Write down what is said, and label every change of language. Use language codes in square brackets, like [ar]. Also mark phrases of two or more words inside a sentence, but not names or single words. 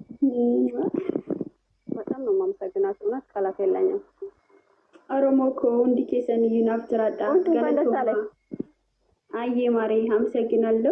[am] በጣም ነው የማመሰግናችሁ። እውነት ቃላት የለኝም። ኦሮሞ እኮ [om] ሁndi keessaniyyuu naaf jiraadha galatooma. [am] አዬ ማሬ አመሰግናለሁ።